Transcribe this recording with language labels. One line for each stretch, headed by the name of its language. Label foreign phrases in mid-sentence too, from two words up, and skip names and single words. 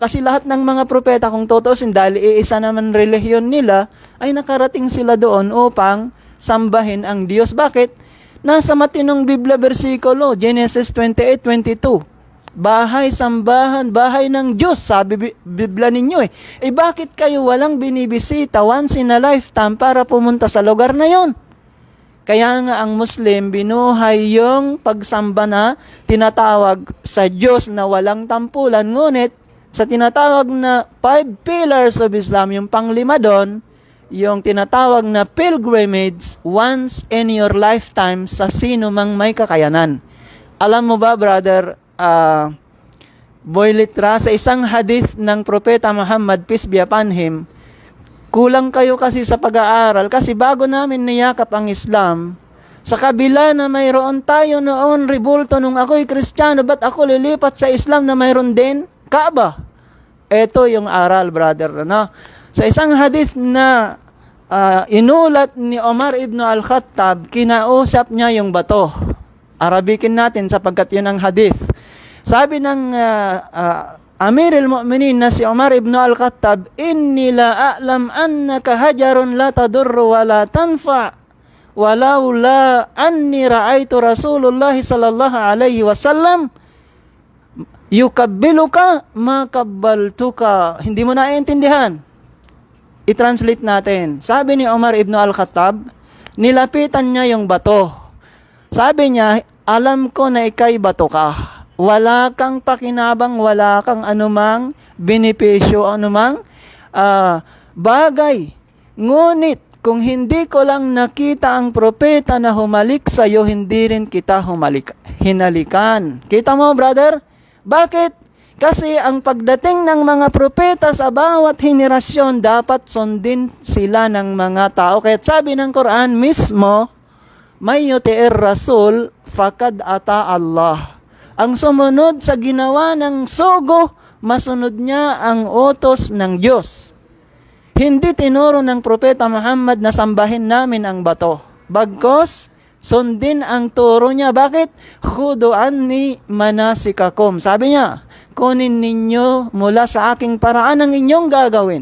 Filipino: Kasi lahat ng mga propeta, kung tutusin, dahil iisa naman relihiyon nila, ay nakarating sila doon upang sambahin ang Diyos. Bakit? Nasa matinong Biblia versikulo, Genesis 28:22. Bahay, sambahan, bahay ng Diyos, sabi Biblia ninyo eh. Eh bakit kayo walang binibisita
English: once in a lifetime
Filipino: para pumunta sa lugar na yon? Kaya nga ang Muslim, binuhay yung pagsamba na tinatawag sa Diyos na walang tampulan. Ngunit, sa tinatawag na 5
English: pillars of Islam,
Filipino: yung panglima doon, yung tinatawag na
English: pilgrimage once in your lifetime
Filipino: sa sino mang may kakayanan. Alam mo ba, brother, Boy Litra, sa isang hadith ng Propeta Muhammad,
English: peace be upon him,
Filipino: kulang kayo kasi sa pag-aaral kasi bago namin niyakap ang Islam, sa kabila na mayroon tayo noon rebulto nung ako'y Kristiyano, ba't ako lilipat sa Islam na mayroon din Kaaba? Ito yung aral, brother. No? Sa isang hadith na inulat ni Omar ibn al-Khattab, kinausap niya yung bato. Arabikin natin sapagkat yun ang hadith. Sabi ng Amir al-Mu'minin na si Umar ibn al-Khattab,
Arabic: إني لأعلم أنك حجر لا تضر ولا تنفع ولولا أني رأيت رسول الله صلى الله عليه وسلم يقبلك ما قبلتك.
Filipino: Hindi mo naiintindihan. I-translate natin. Sabi ni Umar ibn al-Khattab, nilapitan niya yung bato. Sabi niya, alam ko na ikay bato ka. Wala kang pakinabang, wala kang anumang benepisyo, anumang bagay. Ngunit, kung hindi ko lang nakita ang propeta na humalik sa iyo, hindi rin kita hinalikan. Kita mo, brother? Bakit? Kasi ang pagdating ng mga propeta sa bawat henerasyon, dapat sundin sila ng mga tao. Kaya sabi ng Quran mismo,
Arabic: من يطع الرسول، فقد أطاع الله.
Filipino: Ang sumunod sa ginawa ng sugo, masunod niya ang utos ng Diyos. Hindi tinuro ng Propeta Muhammad na sambahin namin ang bato. Bagkos, sundin ang turo niya. Bakit?
Arabic: خذوا عني مناسككم.
Filipino: Sabi niya, kunin ninyo mula sa aking paraan ang inyong gagawin.